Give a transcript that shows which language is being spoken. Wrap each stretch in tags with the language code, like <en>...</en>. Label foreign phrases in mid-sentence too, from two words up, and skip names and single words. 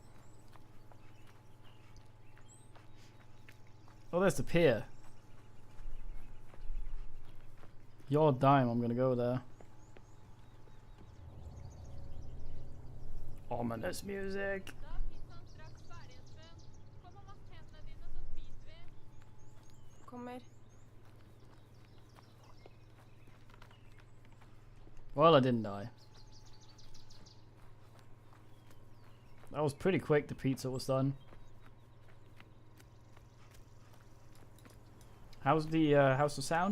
<en>Oh, there's the pier. Your dime, I'm gonna go there. Ominous music.</en> <no>Da er pizzaen straks ferdig, Espen. Kom og vask hendene dine, så spiser vi. Kommer.</no> <en>Well, I didn't die. That was pretty quick, the pizza was done. How's the sound?</en>